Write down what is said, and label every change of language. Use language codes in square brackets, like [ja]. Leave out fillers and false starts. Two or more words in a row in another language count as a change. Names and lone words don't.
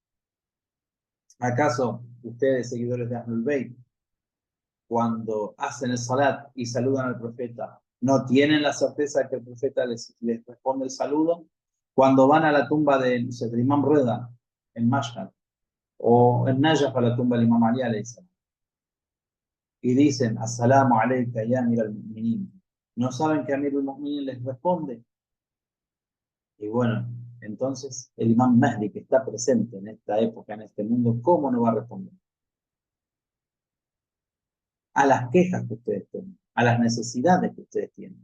[es] ¿Acaso ustedes, seguidores de Ahlul Bayt, cuando hacen el salat y saludan al profeta, no tienen la certeza de que el profeta les responde el saludo? Cuando van a la tumba del Imam Reda, en Mashhad, o en Najaf a la tumba del Imam Ali [ar] عليه السلام, [es] y dicen, [ar] السلام عليك يا أمير المؤمنين, [es] ¿no saben que Amir al-Mu'minin les responde? Y bueno, entonces el Imam Mahdi, que está presente en esta época, en este mundo, ¿cómo no va a responder? A las quejas que ustedes tienen, a las necesidades que ustedes tienen.